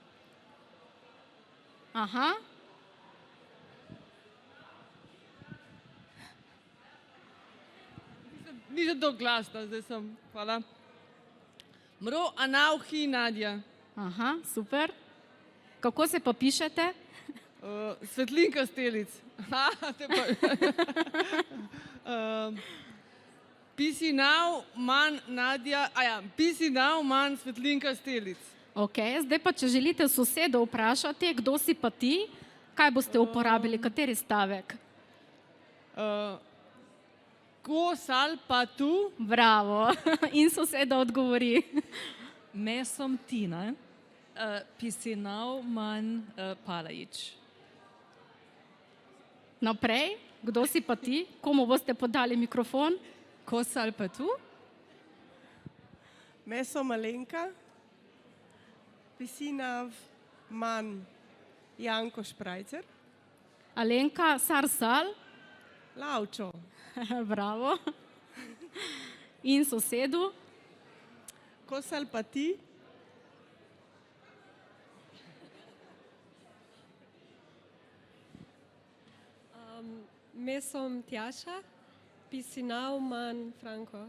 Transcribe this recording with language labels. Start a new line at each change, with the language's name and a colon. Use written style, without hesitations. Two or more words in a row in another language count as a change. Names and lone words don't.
Slovenian: Aha. Ni že dolgo glasna, zdaj sem.
Romany: Hvala. Mro Anauhi Nadja.
Slovenian: Aha, super. Kako se pa pišete? Svetlinka Stelic.
Romany: Pisi now man Nadja, pisi now man Svetlinka Stelic.
Slovenian: Ok, zdaj pa, če želite sosedo vprašati, kdo si pa ti, kaj boste uporabili, kateri stavek?
Romany: Ko sal pa tu?
Slovenian: Bravo. In soseda odgovori.
Romany: Me som Tina, pisinau man Palajič.
Slovenian: Naprej, kdo si pa ti? Komu boste podali mikrofon?
Romany: Ko sal pa tu? Me som Alenka, pisinav man Janko Šprajcer. Alenka, sar sal? Laučo.
Slovenian: Bravo. In sosedu?
Romany: Ko sal pa ti? Me som Tjaša, pisinau man Franko.